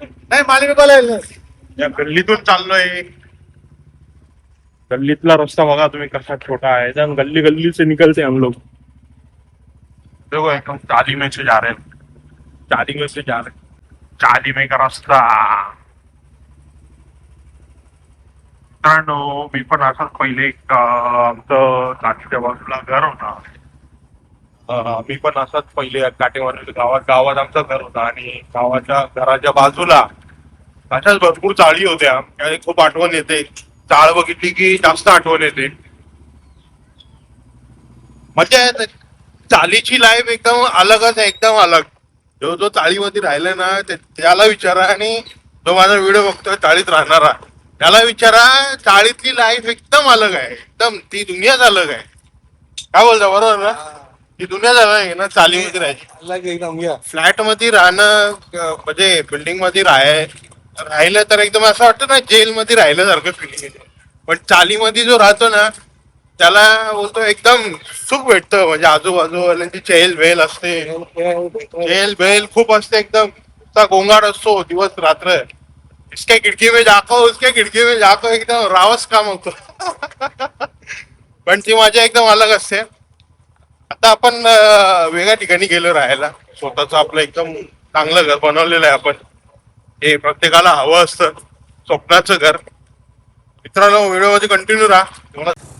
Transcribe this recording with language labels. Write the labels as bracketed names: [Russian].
[Marathi] नाही, मालिक या गल्लीतून चाललोय. गल्लीतला रस्ता बघा तुम्ही कसा छोटा है. [Hindi] एकदम गली गली से निकलते हम लोग. देखो एकदम चाली में से जा रहे हैं. चाली में से जा रहे हैं. चाली में का रास्ता. [Marathi] मित्रांनो, मी पण असंच पहिले आमचं काठीच्या बाजूला घर होता. मी पण असंच पहिले काठेवाडी गावात आमचं घर होतं आणि गावाच्या घराच्या बाजूला अशाच भरपूर चाळी होत्या. आणि खूप आठवण येते. चाळ बघितली की जास्त आठवण येते. मजा येते. चालीची लाईफ एकदम अलगच आहे, एकदम अलग. जो जो चाळीमध्ये राहिलाय ना त्याला विचारा, आणि जो माझा व्हिडिओ बघतोय चाळीत राहणारा त्याला विचारा, चाळीतली लाईफ एकदम अलग आहे. एकदम ती दुनियाच अलग आहे. काय बोलता, बरोबर ना? ती दुनियाच अलग आहे ना चालीमध्ये राहायची. एकदम फ्लॅट मध्ये राहणं म्हणजे बिल्डिंग मध्ये राहिलं तर एकदम असं वाटतं ना जेलमध्ये राहिल्यासारखं फिलिंग येते. पण चालीमध्ये जो राहतो ना त्याला बोलतो एकदम सुख भेटतं. म्हणजे आजूबाजूवाल्यांची चेल बेल असते. चेल बेल खूप असते. एकदम चा गोंगाट असतो दिवस रात्र. [Hindi] इसके खिडकी में जाको, उसके खिडकी में जाको, [Marathi] एकदम रावस काम होतो. पण ती मजा एकदम अलग असते. आता आपण वेगळ्या ठिकाणी गेलो राहायला. स्वतःच आपलं एकदम चांगलं घर बनवलेलं आहे आपण. हे प्रत्येकाला हवं असतं, स्वप्नाचं घर. मित्रांनो, व्हिडिओ मध्ये कंटिन्यू राहा.